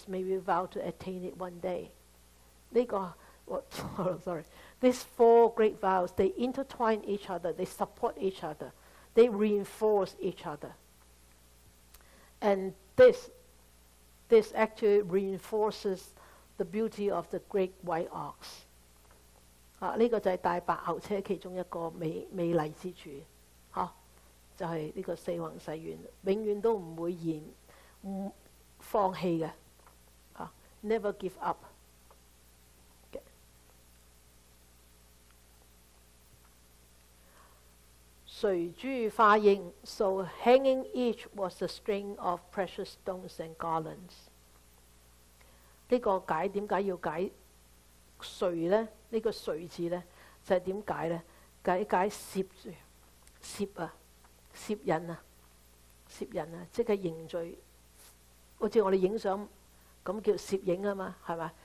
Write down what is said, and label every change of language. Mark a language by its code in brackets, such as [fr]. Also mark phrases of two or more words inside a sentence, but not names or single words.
[en] May we vow to attain it one day. These 4 great vows, they intertwine each other. They support each other. They reinforce each other. And this actually reinforces the beauty of the great white ox. [yue] 呢個就係大白牛車其中一個美麗之處，就係呢個四弘誓願，永遠都唔會放棄嘅 ， [en] never give up。 [yue] 隨諸花應 [en] ，so hanging each was a string of precious stones and garlands。 [yue] 呢個點解要解隨呢？呢個隨字呢，就係點解呢？解攝住，攝引啊，即係凝聚，好似我哋影相咁叫攝影啊嘛，係咪？